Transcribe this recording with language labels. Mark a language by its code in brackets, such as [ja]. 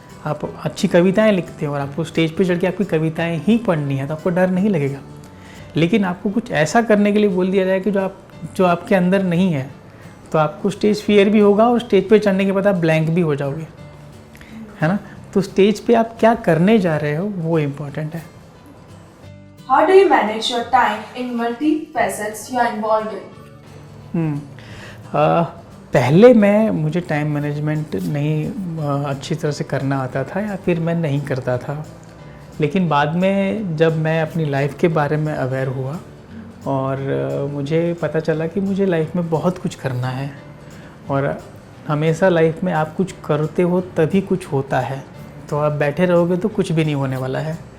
[hi] आप अच्छी कविताएं लिखते हो और आपको स्टेज पे चढ़ के आपकी कविताएं ही पढ़नी है, तो आपको डर नहीं लगेगा। लेकिन आपको कुछ ऐसा करने के लिए बोल दिया जाए कि जो आपके अंदर नहीं है, तो आपको स्टेज फियर भी होगा और स्टेज पे चढ़ने के बाद आप ब्लैंक भी हो जाओगे, है ना। तो स्टेज पे आप क्या करने जा रहे हो वो इम्पोर्टेंट है। [en] How do you manage your time in multi-facets you are involved in? [hi] पहले मुझे टाइम मैनेजमेंट नहीं अच्छी तरह से करना आता था या फिर मैं नहीं करता था। लेकिन बाद में जब मैं अपनी लाइफ के बारे में अवेयर हुआ और मुझे पता चला कि मुझे लाइफ में बहुत कुछ करना है, और हमेशा लाइफ में आप कुछ करते हो तभी कुछ होता है। तो आप बैठे रहोगे तो कुछ भी नहीं होने वाला है।